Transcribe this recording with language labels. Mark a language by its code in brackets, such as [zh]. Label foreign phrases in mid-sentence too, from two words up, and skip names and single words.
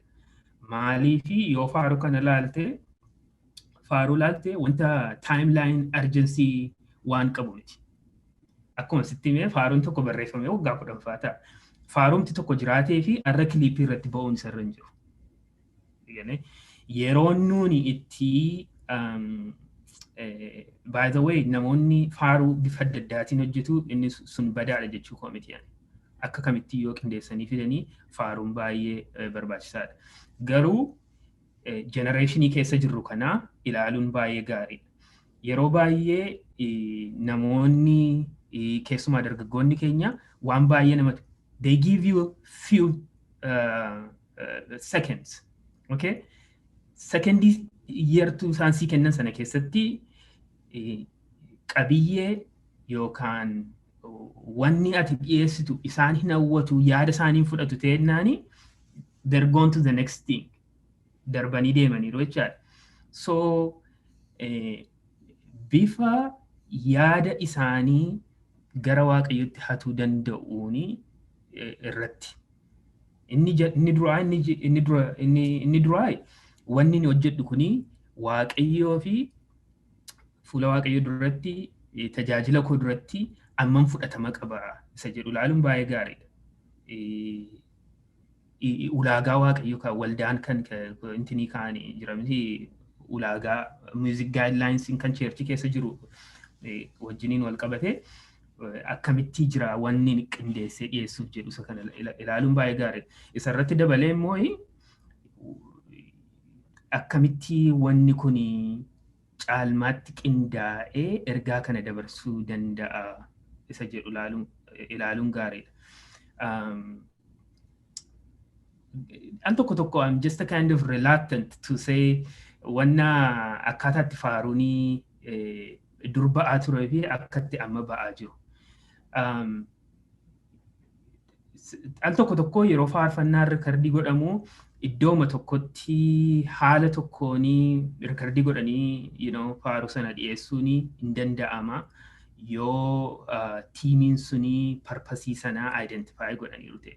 [om] Maaliifi yoo faaruu kana laalte wanta [en] timeline urgency [om] waan qabu miti. Akkuma sitti himee faaruun tokko barreeffamee waggaa 10 ta'a. Faarumti tokko jiraatee fi arra kiliippii irratti ba'uun isarra hin jiru. Yeroo nuuni itti [en] by the way [om] namoonni faaruu bifa adda addaatiin hojjetu inni sun badaadha jechuu koo miti. Akka kamitti yoo qindeessanii fidanii faaruun baay'ee barbaachisaadha. Garuu genereeshinii keessa jirru kanaa ilaaluun baay'ee gaariidha. Yeroo baay'ee namoonni keessumaa dargaggoonni keenya waan baay'ee namatti [en] they give you few seconds. [om] Okay? Secondii yeertuu isaan sii kennan sana keessatti qabiyyee yookaan wanni ati dhiyeessitu isaan hin hawwatu yaada isaanii fudhatu ta'ennaani [en] they're going to the next thing [om] darbanii deemaniiru jechaadha. So bifa yaada isaanii gara waaqayyotti hatuu danda'uuni irratti. Inni duraa wanni inni hojjedhu kuni waaqayyoo fi fuula waaqayyoo duratti tajaajila koo duratti amman fudhatama qaba isa jedhu ilaaluun baay'ee gaariidha. Ulaagaa waaqayyoo kan waldaan kan intini kaanii jiramti ulaagaa [en] music guidelines [om] kan church keessa jiru wajjiniin wal qabate akkamitti jira wanni qindeessee dhiyeessuuf jedhu isa kana ilaaluun baay'ee gaariidha. Isa irratti dabalee immoo akkamitti wanni kun caalmaatti qindaa'ee ergaa kana dabarsuu danda'a isa jedhu ilaaluun gaariidha. An tokko [en] I'm just a kind of reluctant to say [om] wanna akkaataatti Faaruunii dur ba'aa turee fi akkatti amma ba'aa jiru. Al tokko yeroo faarfannaa rikardii godhamu iddooma tokkotti haala tokkoonii rikardii godhanii faaruu sana dhiyeessuun hin danda'ama yoo tiimiin sunii parpasii sanaa identify godhaniiru ta'e.